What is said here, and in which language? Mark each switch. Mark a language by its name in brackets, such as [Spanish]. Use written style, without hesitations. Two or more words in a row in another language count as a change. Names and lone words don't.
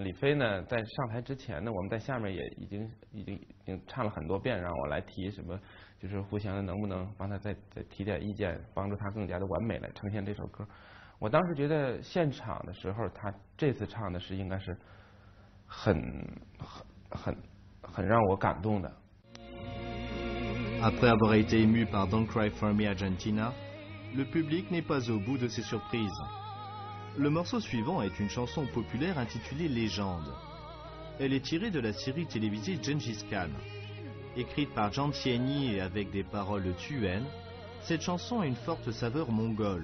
[Chinese] 李飞呢，在上台之前呢，我们在下面也已经唱了很多遍，让我来提什么，就是互相能不能帮他再提点意见，帮助他更加的完美来呈现这首歌。我当时觉得现场的时候，他这次唱的是应该是很让我感动的。 [French] Après avoir été ému par [English] Don't Cry for Me Argentina, [French] le public n'est pas au bout de ses surprises. Le morceau suivant est une chanson populaire intitulée Légende. Elle est tirée de la série télévisée Gengis Khan. Écrite par Jiang Tianyi et avec des paroles tuennes, cette chanson a une forte saveur mongole.